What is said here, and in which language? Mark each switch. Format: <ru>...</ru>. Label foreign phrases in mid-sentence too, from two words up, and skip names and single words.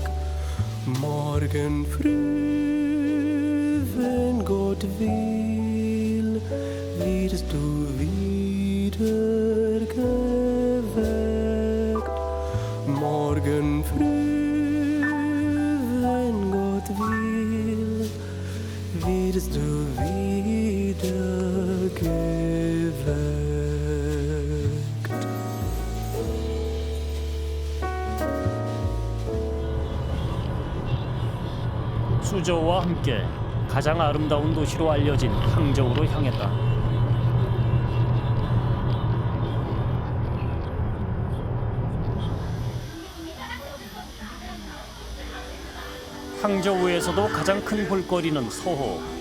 <de>Morgen früh, wenn Gott will, wirst du wieder geweckt. Morgen früh, wenn Gott will, wirst du wieder geweckt.</de> <ko>수저우와 함께 가장 아름다운 도시로 알려진 항저우로 향했다. 항저우에서도 가장 큰 볼거리는 서호.</ko>